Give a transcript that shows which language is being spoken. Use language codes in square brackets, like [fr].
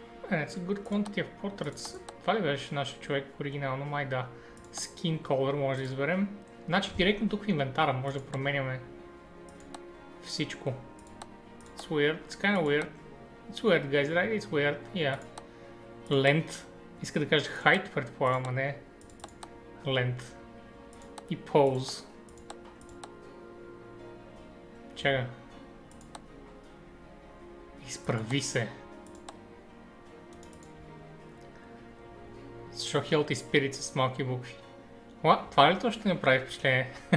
[en] It's a good quantity of portraits. [bg] Това ли беше нашия човек оригинално? Май да. Skin color може да изберем. Значи директно тук в инвентара може да променяме всичко. [en] It's weird. It's kind of weird. It's weird, guys, right? It's weird. Yeah. Length. [bg] Иска да кажа height, предполагам, а не length. И pose. Чакай. Изправи се. [en] Show healthy spirits [bg] с малки букви. Това ли то ще направи впечатление?